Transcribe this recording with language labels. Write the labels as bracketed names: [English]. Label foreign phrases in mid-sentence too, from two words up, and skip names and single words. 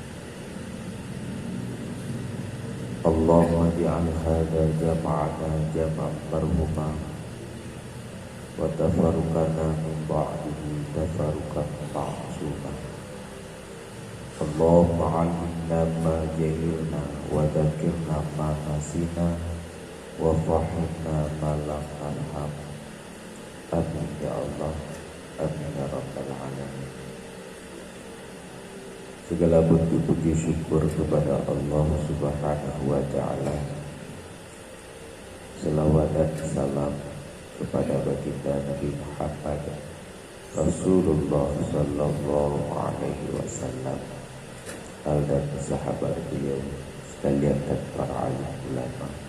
[Arabic] اللهم اجعل هذا جمعنا جمعا مرحوما وتفرقنا من بعده تفرقا معصوما. اللهم علمنا ما جهلنا وذكرنا ما نسينا وفهمنا ما لم نفهم. آمين يا الله، آمين يا رب العالمين. [Malay] Segala bentuk puji syukur kepada Allah [Arabic] سبحانه وتعالى. [Malay] Selawat dan salam kepada baginda Nabi Muhammad Rasulullah [Arabic] صلى الله عليه وسلم, [Malay] dan sahabat beliau sekalian dan para alim ulama.